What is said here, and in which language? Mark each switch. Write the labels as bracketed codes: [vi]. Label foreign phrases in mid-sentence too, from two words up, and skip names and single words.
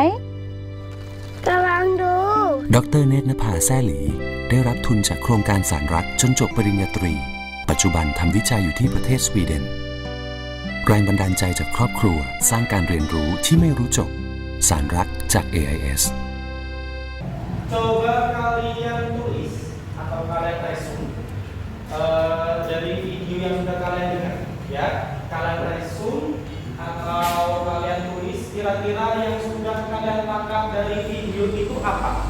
[th] กำลังดู ดรเนตรนภาแซ่หลี ได้รับทุนจากโครงการสารรักจนจบปริญญาตรี ปัจจุบันทำวิจัยอยู่ที่ประเทศสวีเดน แรงบันดาลใจจากครอบครัวสร้างการเรียนรู้ที่ไม่รู้จบ สารรักจาก AIS [id] Coba kalian tulis atau kalian resume dari video yang sudah kalian dengar, ya. Kalian resume atau kalian tulis kira-kira yang sudah kalian tangkap dari video itu apa?